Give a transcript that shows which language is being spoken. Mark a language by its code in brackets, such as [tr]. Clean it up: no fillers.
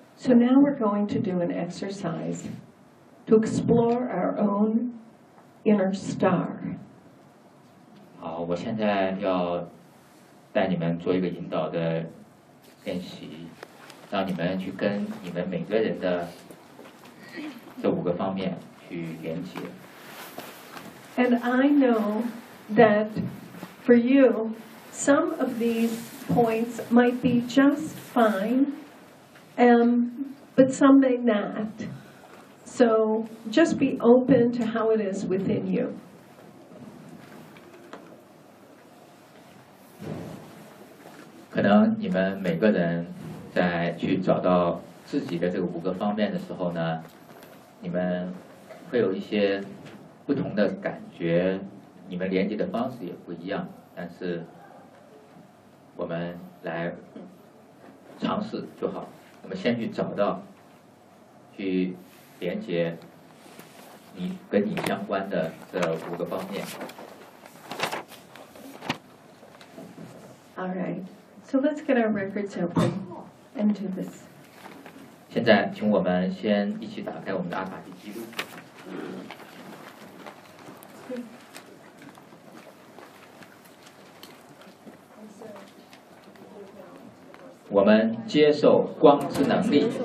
[en] So now we're going to do an exercise to explore our own inner star. [zh] 好，我现在要带你们做一个引导的练习，让你们去跟你们每个人的这五个方面去连接。 [en] And I know that for you, some of these points might be just fine, but some may not. So just be open to how it is within you. [zh] 可能你们每个人在去找到自己的这个五个方面的时候呢，你们会有一些不同的感觉，你们连接的方式也不一样，但是我们来尝试就好，我们先去找到去连接你跟你相关的这五个方面。 [en] All right. So let's get our records open and do this. [zh] 现在请我们先一起打开我们的阿卡西记录。我们接受光之能力。